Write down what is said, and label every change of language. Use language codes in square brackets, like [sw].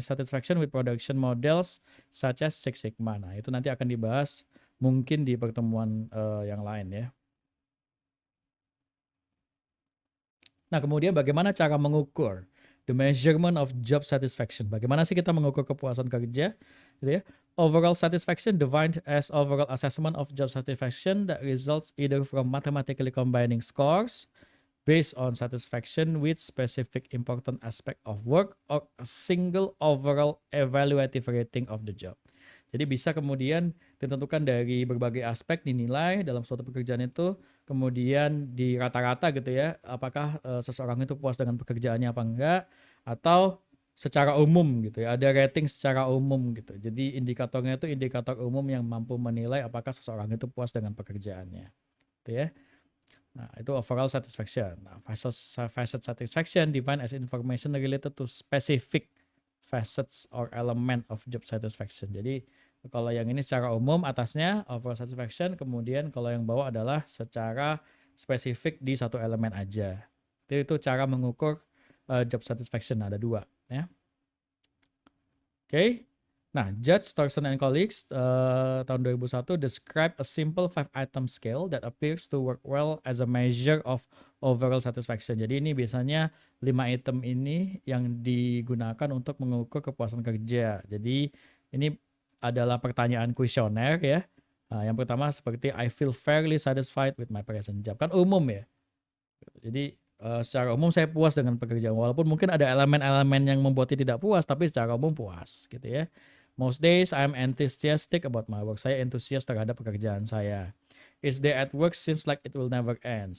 [en] Satisfaction with production models such as Six Sigma. [id] Nah, itu nanti akan dibahas mungkin di pertemuan yang lain ya. Nah, kemudian bagaimana cara mengukur [en] the measurement of job satisfaction? [id] Bagaimana sih kita mengukur kepuasan kerja? Gitu ya. [en] Overall satisfaction defined as overall assessment of job satisfaction that results either from mathematically combining scores based on satisfaction with specific important aspect of work or a single overall evaluative rating of the job. [id] Jadi bisa kemudian ditentukan dari berbagai aspek dinilai dalam suatu pekerjaan itu, kemudian di rata-rata gitu ya, apakah seseorang itu puas dengan pekerjaannya apa enggak, atau secara umum gitu ya, ada rating secara umum gitu. Jadi indikatornya itu indikator umum yang mampu menilai apakah seseorang itu puas dengan pekerjaannya, gitu ya. Nah, itu overall satisfaction. [en] Nah, facet satisfaction defined as information related to specific facets or element of job satisfaction. [id] Jadi kalau yang ini secara umum atasnya overall satisfaction, kemudian kalau yang bawah adalah secara spesifik di satu elemen aja. Jadi itu cara mengukur job satisfaction, ada dua ya. Oke. [en] Nah, Judge, Thorson and Colleagues tahun 2001 describe a simple 5-item scale that appears to work well as a measure of overall satisfaction. [id] Jadi ini biasanya 5 item ini yang digunakan untuk mengukur kepuasan kerja. Jadi ini adalah pertanyaan kuesioner ya. Yang pertama seperti [en] I feel fairly satisfied with my present job. [id] Kan umum ya. Jadi secara umum saya puas dengan pekerjaan, walaupun mungkin ada elemen-elemen yang membuatnya tidak puas, tapi secara umum puas gitu ya. [en] Most days I'm enthusiastic about my work. [id] Saya antusias terhadap pekerjaan saya. [en] Each day at work seems like it will never end.